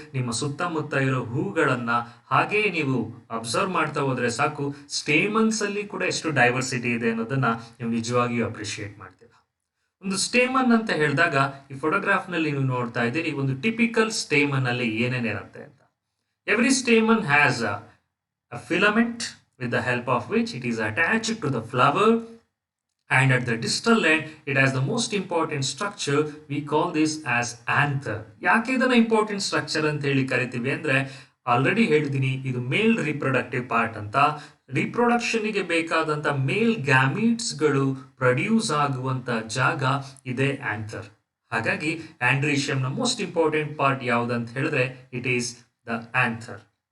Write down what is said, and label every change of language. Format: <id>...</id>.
<kn>ನಿಮ್ಮ ಸುತ್ತಮುತ್ತ ಇರೋ ಹೂಗಳನ್ನ ಹಾಗೆ ನೀವು ಅಬ್ಸರ್ವ್ ಮಾಡ್ತಾ ಹೋದ್ರೆ ಸಾಕು, ಸ್ಟೇಮನ್ಸ್ ಅಲ್ಲಿ ಕೂಡ ಎಷ್ಟು ಡೈವರ್ಸಿಟಿ ಇದೆ ಅನ್ನೋದನ್ನ ನೀವು ನಿಜವಾಗಿಯೂ ಅಪ್ರಿಶಿಯೇಟ್ ಮಾಡ್ತೀರಾ. ಒಂದು ಸ್ಟೇಮನ್ ಅಂತ ಹೇಳಿದಾಗ ಈ ಫೋಟೋಗ್ರಾಫ್ ನಲ್ಲಿ ನೀವು ನೋಡ್ತಾ ಇದ್ದೀರಿ ಒಂದು ಟಿಪಿಕಲ್ ಸ್ಟೇಮನ್ ಅಲ್ಲಿ ಏನೇನಿರುತ್ತೆ ಅಂತ.</kn> <en>Every stamen has a filament with the help of which it is attached to the flower, and at the distal end it has the most important structure. We call this as anther.</en> <kn>ಯಾಕೆ ಇದನ್ನ important structure ಅಂತ ಹೇಳಿ ಕರಿತೀವಿ ಅಂದ್ರೆ already ಹೇಳಿದೀನಿ, ಇದು male reproductive part ಅಂತ. Reproduction ಗೆ ಬೇಕಾದಂತ ಮೇಲ್ ಗ್ಯಾಮೀಟ್ಸ್ ಗಳು ಪ್ರೊಡ್ಯೂಸ್ ಆಗುವಂತ ಜಾಗ ಇದೆ ಆಂಥರ್. ಹಾಗಾಗಿ ಆಂಡ್ರೀಷಿಯಂನ ಮೋಸ್ಟ್ ಇಂಪಾರ್ಟೆಂಟ್ ಪಾರ್ಟ್ ಯಾವುದಂತ ಹೇಳಿದ್ರೆ</kn> <en>It is the anther.</en>